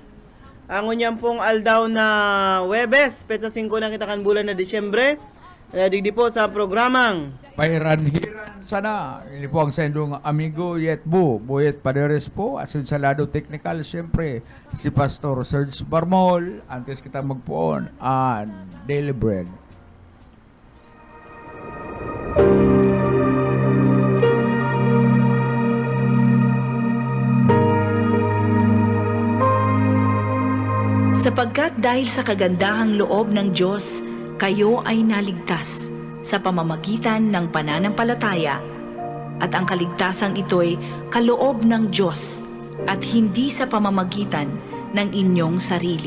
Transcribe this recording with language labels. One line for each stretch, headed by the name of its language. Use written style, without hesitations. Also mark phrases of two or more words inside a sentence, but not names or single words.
Bikol: Ang unyang pong aldaw na Webes, petsa 5 na kita kan bulan na Disyembre. Digdi po sa programang Pairan-hiran sana. Ini po ang sendong amigo Yetbu, Boyet Paderes po, asun sa lado technical, siyempre, si Pastor Serge Barmol, antes kita magpuon, Daily Bread.
Filipino: Sapagkat dahil sa kagandahang loob ng Diyos, kayo ay naligtas sa pamamagitan ng pananampalataya, at ang kaligtasang ito'y kaloob ng Diyos at hindi sa pamamagitan ng inyong sarili.